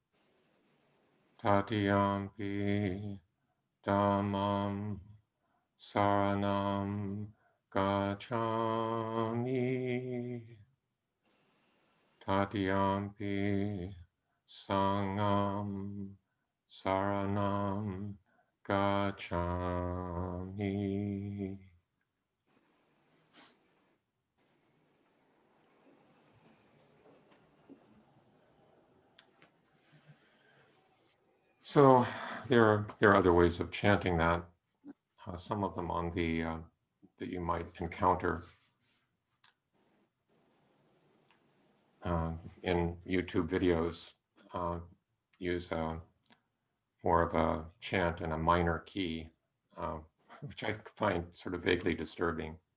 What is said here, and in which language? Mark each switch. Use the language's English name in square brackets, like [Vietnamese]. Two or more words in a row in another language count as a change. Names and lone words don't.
[Pali] Tatiyampi Dhammam Saranam Gacchami. Tatiyampi Sangham Saranam Gacchami. [English] So there are other ways of chanting that. Some of them on the that you might encounter in YouTube videos use more of a chant in a minor key, which I find sort of vaguely disturbing.